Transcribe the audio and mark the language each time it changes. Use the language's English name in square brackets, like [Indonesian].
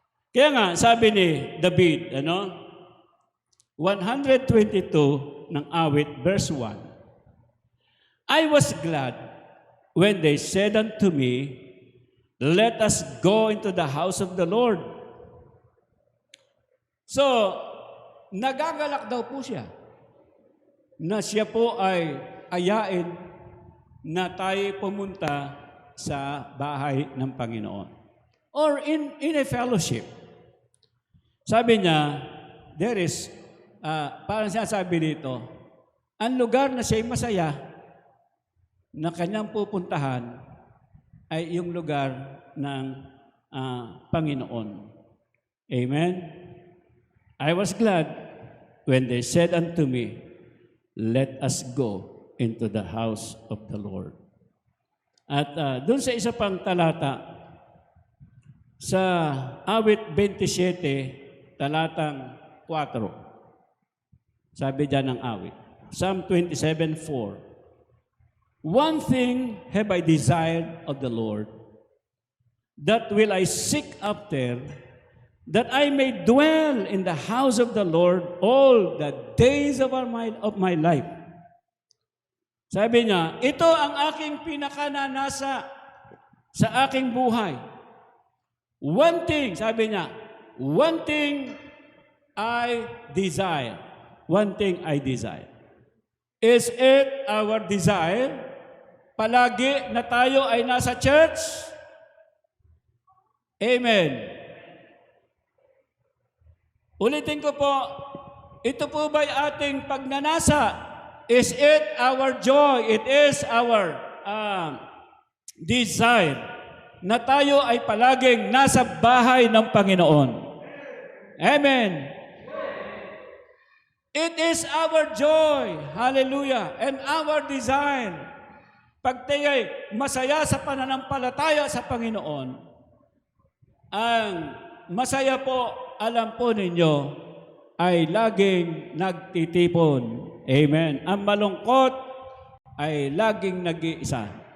[Filipino] Kaya nga, sabi ni David, 122 ng awit, [English] verse 1, I was glad when they said unto me, let us go into the house of the Lord. [Filipino] So, nagagalak daw po siya na siya po ay ayain na tayo pumunta sa bahay ng Panginoon. [English] Or in a fellowship. [Filipino] Sabi niya, [English] there is, [Filipino] parang sinasabi dito, ang lugar na siya'y masaya na kanyang pupuntahan ay yung lugar ng Panginoon. Amen? [English] I was glad when they said unto me, let us go into the house of the Lord. [Filipino] At doon sa isa pang talata, sa awit 27, talatang 4, sabi dyan ng awit, [English] Psalm 27:4, one thing have I desired of the Lord, that will I seek after, that I may dwell in the house of the Lord all the days of my life. [Filipino] Sabi niya, ito ang aking pinakananasa sa aking buhay. [English] One thing, [Filipino] sabi niya, [English] one thing I desire. One thing I desire. Is it our desire [Filipino] palagi na tayo ay nasa church? Amen. Ulitin ko po, ito po ba'y ating pagnanasa? [English] Is it our joy? It is our desire [Filipino] na tayo ay palaging nasa bahay ng Panginoon. [English] Amen. It is our joy, hallelujah, and our desire. [Filipino] Pag tayo ay masaya sa pananampalataya sa Panginoon, ang masaya po, alam po ninyo, ay laging nagtitipon. Amen. Ang malungkot ay laging nag-iisa.